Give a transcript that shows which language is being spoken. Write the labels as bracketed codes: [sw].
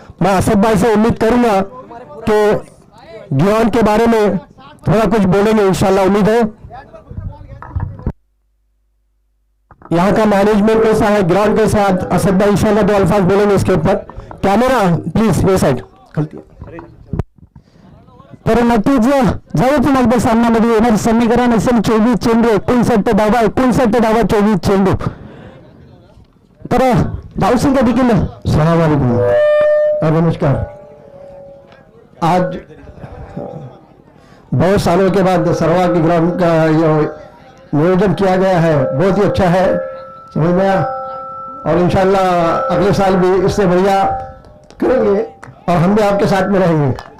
[hi] मैं असद भाई से उम्मीद करूंगा कि गियान के बारे में थोड़ा कुछ बोलेंगे, इंशाल्लाह उम्मीद है. यहाँ का मैनेजमेंट कैसा है, ग्राउंड कैसा है, असद भाई इंशाल्लाह 2 अल्फाज बोलेंगे इसके ऊपर. कैमरा प्लीज ये साइड. [mr] तर नक्कीच जाऊ पुन्हा एकदा सामन्यामध्ये येणार समीकरण असेल 24 चेंडू 59 धावा 59 धावा 24 चेंडू. तर धावसंख्या देखील [hi] सलाम वालेकुम और नमस्कार। आज बहुत सालों के बाद सरवा के ग्राउंड का ये नियोजन किया गया है, बहुत ही अच्छा है, समझ में आया। और इंशाल्लाह अगले साल भी इससे बढ़िया करेंगे और हम भी आपके साथ में रहेंगे।